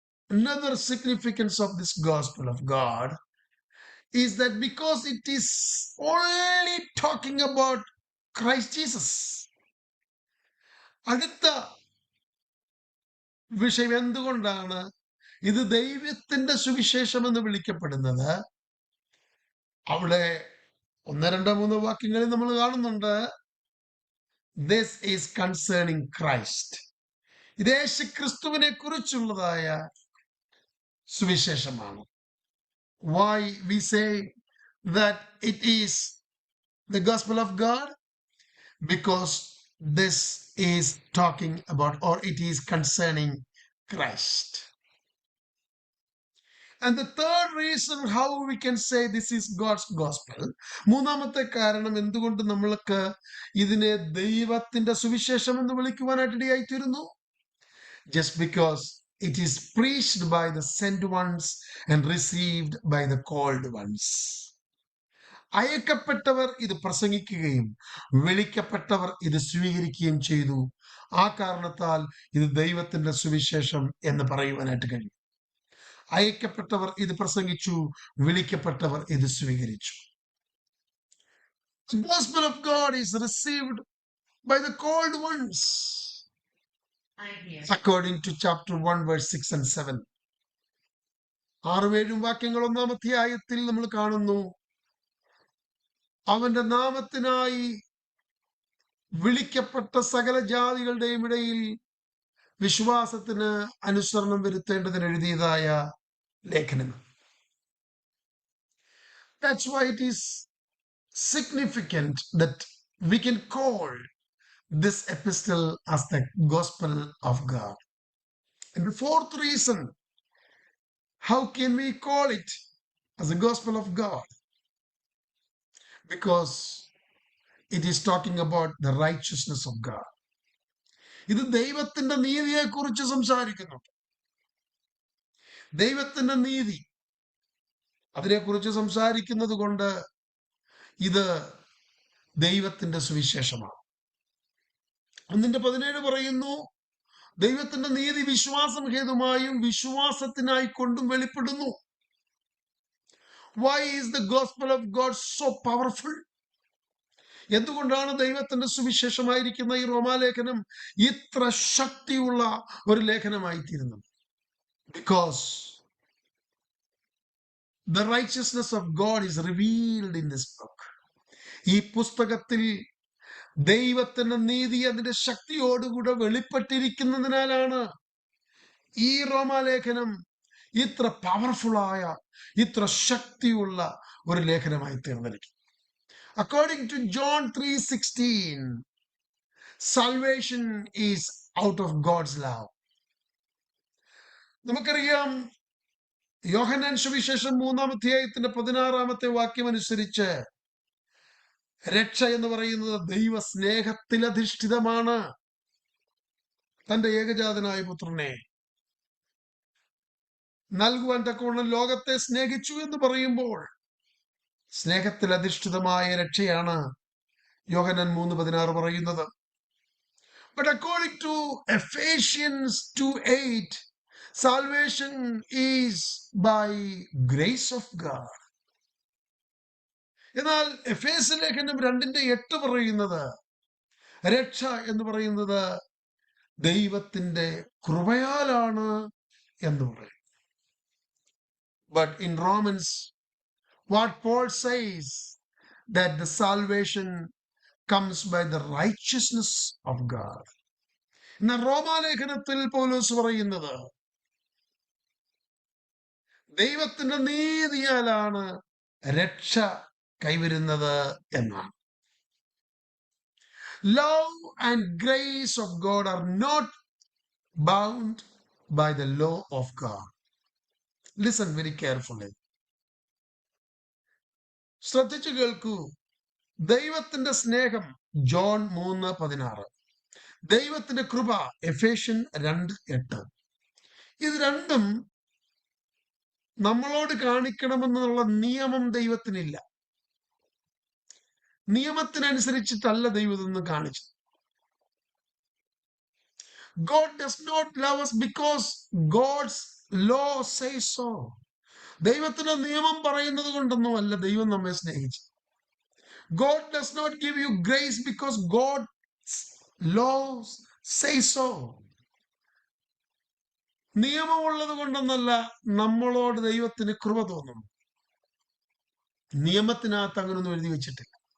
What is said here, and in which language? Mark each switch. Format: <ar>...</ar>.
<en>Another significance of this gospel of God is that because it is only talking about Christ Jesus,</en> <ml>അടുത്ത വിഷയം എന്തുകൊണ്ടാണ് ഇത് ദൈവത്തിന്റെ സുവിശേഷം എന്ന് വിളിക്കപ്പെടുന്നത്? അവിടെ 1, 2, 3 വാക്യങ്ങളിൽ നമ്മൾ കാണുന്നുണ്ട്,</ml> <en>This is concerning Christ.</en> <ml>ഇത് യേശു ക്രിസ്തുവിനെ കുറിച്ചുള്ളതായ സുവിശേഷമാണ്.</ml> <en>Why we say that it is the gospel of God? Because this is talking about, or it is concerning Christ. And the third reason how we can say this is God's gospel,</en> <ml>മൂന്നാമത്തെ കാരണം എന്തുകൊണ്ട് നമ്മൾക്ക് ഇതിനെ ദൈവത്തിന്റെ സുവിശേഷം എന്ന് വിളിക്കുവാനായിട്ട് ഇടയായിത്തീരുന്നു,</ml> <en>just because it is preached by the sent ones and received by the called ones.</en> <ml>അയക്കപ്പെട്ടവർ ഇത് പ്രസംഗിക്കുകയും വിളിക്കപ്പെട്ടവർ ഇത് സ്വീകരിക്കുകയും ചെയ്തു. ആ കാരണത്താൽ ഇത് ദൈവത്തിന്റെ സുവിശേഷം എന്ന് പറയുവാനായിട്ട് കഴിയും. അയക്കപ്പെട്ടവർ ഇത് പ്രസംഗിച്ചു, വിളിക്കപ്പെട്ടവർ ഇത് സ്വീകരിച്ചു.</ml> <en>The gospel of God is received by the called ones, I hear. according to chapter 1 verse 6 and 7.</en> <ml>6-7 വാക്യങ്ങൾ 1-ാം അധ്യായത്തിൽ നമ്മൾ കാണുന്നു, അവന്റെ നാമത്തിനായി വിളിക്കപ്പെട്ട സകല ജാതികളുടെയും ഇടയിൽ വിശ്വാസത്തിന് അനുസരണം വരുത്തേണ്ടതിന് എഴുതിയതായ ലേഖനം.</ml> <en>That's why it is significant that we can call this epistle as the gospel of God. And the fourth reason, how can we call it as the gospel of God? Because it is talking about the righteousness of God.</en> <ml>ഇത് ദൈവത്തിന്റെ നീതിയെ കുറിച്ച് സംസാരിക്കുന്നുണ്ട്. ദൈവത്തിന്റെ നീതി, അതിനെക്കുറിച്ച് സംസാരിക്കുന്നത് കൊണ്ട് ഇത് ദൈവത്തിന്റെ സുവിശേഷമാണ്. 1:17 പറയുന്നു, ദൈവത്തിന്റെ നീതി വിശ്വാസം ഹേതുമായും വിശ്വാസത്തിനായി കൊണ്ടും വെളിപ്പെടുന്നു.</ml> <en>Why is the gospel of God so powerful?</en> <ml>എന്തുകൊണ്ടാണ് ദൈവത്തിന്റെ സുവിശേഷമായിരിക്കുന്ന ഈ റോമാലേഖനം ഇത്ര ശക്തിയുള്ള ഒരു ലേഖനമായി തീരുന്നത്?</ml> <en>Because the righteousness of God is revealed in this book.</en> <ml>ഈ പുസ്തകത്തിൽ ദൈവത്തിന്റെ നീതി അതിന്റെ ശക്തിയോടുകൂടെ വെളിപ്പെട്ടിരിക്കുന്നതിനാലാണ് ഈ റോമാലേഖനം ഇത്ര പവർഫുള്ളായ, ഇത്ര ശക്തിയുള്ള ഒരു ലേഖനമായി തീർന്നിരിക്കും.</ml> <en>According to John 3:16, salvation is out of God's love.</en> <ml>നമുക്കറിയാം, യോഹന്നാൻ സുവിശേഷം 3-ാം അധ്യായത്തിന്റെ 16-ാമത്തെ വാക്യം അനുസരിച്ച് രക്ഷ എന്ന് പറയുന്നത് ദൈവ സ്നേഹത്തിൽ അധിഷ്ഠിതമാണ്. തന്റെ ഏകജാതനായ പുത്രനെ നൽകുവാൻ തക്കവണ്ണം ലോകത്തെ സ്നേഹിച്ചു എന്ന് പറയുമ്പോൾ സ്നേഹത്തിൽ അധിഷ്ഠിതമായ രക്ഷയാണ് യോഹന്നാൻ 3:16 പറയുന്നത്.</ml> <en>But according to Ephesians 2:8, salvation is by grace of God.</en> <ml>എന്നാൽ എഫേസ്യ ലേഖനം 2:8 പറയുന്നത് രക്ഷ എന്ന് പറയുന്നത് ദൈവത്തിന്റെ കൃപയാലാണ് എന്ന് പറയും.</ml> <en>But in Romans, what Paul says, that the salvation comes by the righteousness of God.</en> <ml>എന്നാൽ റോമാലേഖനത്തിൽ പൗലോസ് പറയുന്നത് ദൈവത്തിന്റെ നീതിയാലാണ് രക്ഷ കൈവരുന്നത് എന്നാണ്.</ml> <en>Love and grace of God are not bound by the law of God. Listen very carefully.</en> <ml>ശ്രദ്ധിച്ചു കേൾക്കൂ. ദൈവത്തിന്റെ സ്നേഹം John 3:16, ദൈവത്തിന്റെ കൃപ എഫേഷ്യൻ 2:8. ഇത് രണ്ടും നമ്മളോട് കാണിക്കണമെന്നുള്ള നിയമം ദൈവത്തിനില്ല. നിയമത്തിനനുസരിച്ചിട്ടല്ല ദൈവം ഇതൊന്നും കാണിച്ചത്.</ml> <en>God does not love us because God's law says so.</en> <ml>ദൈവത്തിന്റെ നിയമം പറയുന്നത് കൊണ്ടൊന്നും അല്ല ദൈവം നമ്മെ സ്നേഹിച്ചത്.</ml> <en>God does not give you grace because God's laws say so.</en> <ml>നിയമമുള്ളത് കൊണ്ടൊന്നല്ല നമ്മളോട് ദൈവത്തിന് കൃപ തോന്നുന്നു. നിയമത്തിനകത്ത് അങ്ങനൊന്നും എഴുതി വെച്ചിട്ടില്ല.</ml>